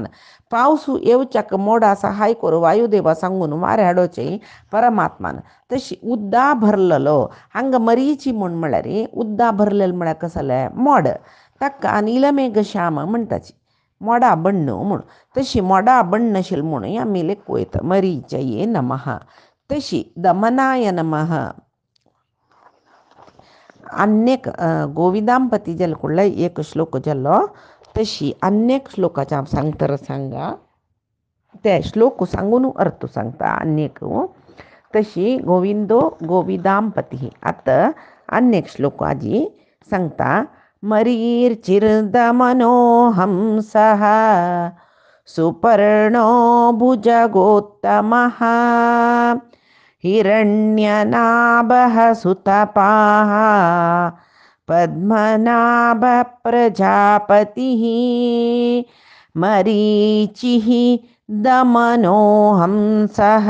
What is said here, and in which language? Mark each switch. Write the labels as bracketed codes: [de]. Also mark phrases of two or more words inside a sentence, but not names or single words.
[kok] पावसू येवच्याक मोडा सहाय करू वायुदेवा सांगून वारे हाडोचे परमात्मान. तशी उद्दा भरलेलो हंग मरीची म्हळ्यार उद्दा भरलेलं म्हळ्यार कसले मोड ताका नीलमेघ श्याम म्हणटाची मोडा बण्ण म्हूण. तशी मोडा बण्ण आशिल्ली म्हणून आमी लेख वयता [sa] मरीचये नमः. तशी दमनाय नमः. [kok] अनेक गोविंदांपती जाले कुडले एक श्लोक जाल्लो, तशी अनेक श्लोकाच्या सांगता सांगा ते श्लोक सांगून अर्थ सांगता अनेक. तशी गोविंदो गोविदांपती. आता अनेक श्लोक आजी सांगता. [sa] मरीर्चिर्दमनो हंसः सुपर्णो भुजगोत्तमः हिरण्यनाभः सुतपाः पद्मनाभ प्रजापतिः मरीचिः दमनो हंसः.